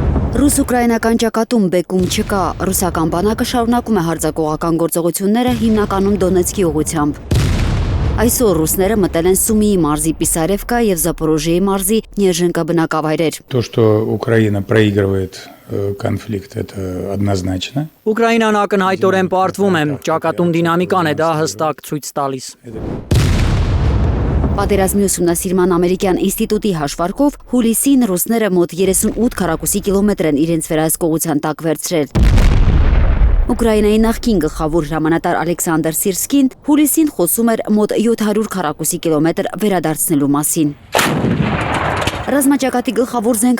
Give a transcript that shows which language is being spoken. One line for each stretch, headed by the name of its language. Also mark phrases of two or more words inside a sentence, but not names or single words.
Armenian: Ռուս-ուկրաինական ճակատում բեկում չկա, ռուսական բանակը շարունակում է հարձակողական գործողությունները հիմնականում Դոնեցկի ուղղությամբ։ Այսօր ռուսները մտել են Սումիի մարզի Պիսարևկա եւ Զապորոժիեի մարզի Նեժենկա բնակավայրեր։
Russian: То, что Украина проигрывает конфликт, это однозначно.
Armenian: Ուկրաինան ակնհայտորեն պարտվում է, ճակատում դինամիկան է դա հստակ ցույց տալիս։ Պատերազմի ուսումնասիրման ամերիկյան ինստիտուտի հաշվարկով հուլիսին ռուսները մոտ 38 քառակուսի կիլոմետր են իրենց վերահսկողության տակ վերցրել։ Ուկրաինայի նախկին գլխավոր հրամանատար Ալեքսանդր Սիրսկին հուլիսին խոսում էր մոտ 700 քառակուսի կիլոմետր վերադարձնելու մասին։ Ռազմաճակատի գլխավոր զենքը